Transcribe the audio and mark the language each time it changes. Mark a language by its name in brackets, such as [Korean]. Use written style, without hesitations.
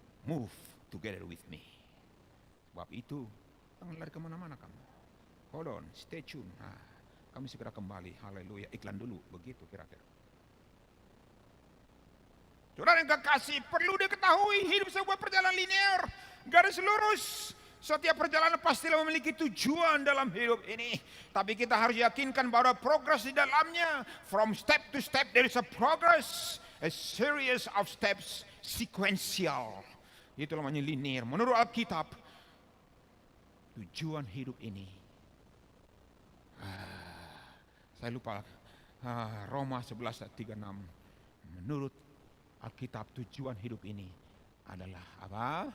[English] Move together with me. [Indonesian] Sebab itu jangan lari kemana-mana kamu. [English] Hold on, stay tune. [Indonesian] Kami segera kembali. Haleluya. Iklan dulu. Begitu kira-kira. Saudara yang kekasih, perlu diketahui hidup sebuah perjalanan linear, garis lurus. Setiap perjalanan pastilah memiliki tujuan dalam hidup ini. Tapi kita harus yakinkan bahwa progres di dalamnya. [English] From step to step there is a progress. A series of steps, sequential. [Indonesian] Itu namanya linear. Menurut Alkitab, tujuan hidup ini. Saya lupa. Roma 11:36. Menurut Alkitab, tujuan hidup ini adalah apa?